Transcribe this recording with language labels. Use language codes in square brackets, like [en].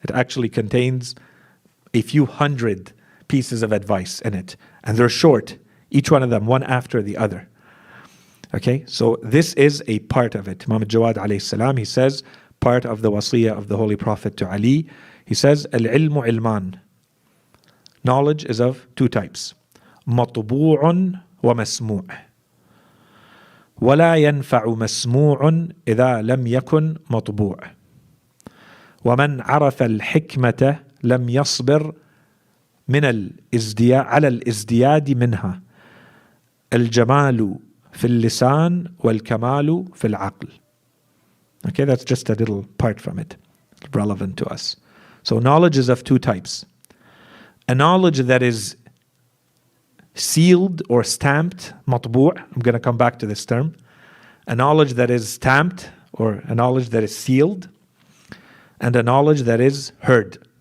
[en] It actually contains a few hundred pieces of advice in it, and they're short, each one of them, one after the other. Okay, so this is a part of it. Imam al-Jawad alayhi salam, he says, part of the wasiyah of the Holy Prophet to Ali, he says, al-ilmu ilman. Knowledge is of two types. [ar] مطبوع ومسموع. ولا ينفع مسموع إذا لم يكن مطبوع. ومن عرف الحكمة لم يصبر من الازدياد على الازدياد منها. الجمال في اللسان والكمال في العقل. [en] Okay, that's just a little part from it, relevant to us. So knowledge is of two types. A knowledge that is sealed or stamped, matbu', I'm going to come back to this term. A knowledge that is stamped or a knowledge that is sealed, and a knowledge that is heard.